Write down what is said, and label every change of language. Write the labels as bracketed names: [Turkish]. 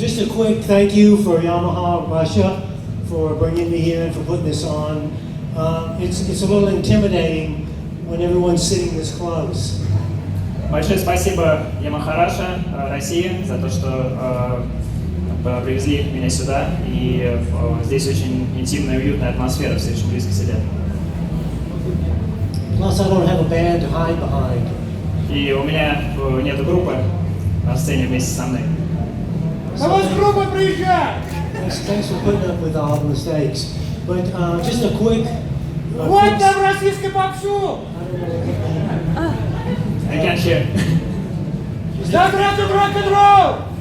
[English] quick thank you for Yamaha Russia for bringing me here and for putting this on. It's a little intimidating when everyone's sitting this close. [Russian] Большое спасибо Yamaha Russia, России, за то, что привезли меня сюда. И здесь очень интимная и уютная атмосфера, все очень близко сидят. [English] Plus, I don't have a band to hide behind. [Russian] И у меня нет группы на сцене вместе со мной. [English] Thanks for putting up with all the mistakes. But just a quick. [Russian] Вот там российский попсу! [English] I can't hear. [Russian] Здравствуйте, рок-н-ролл!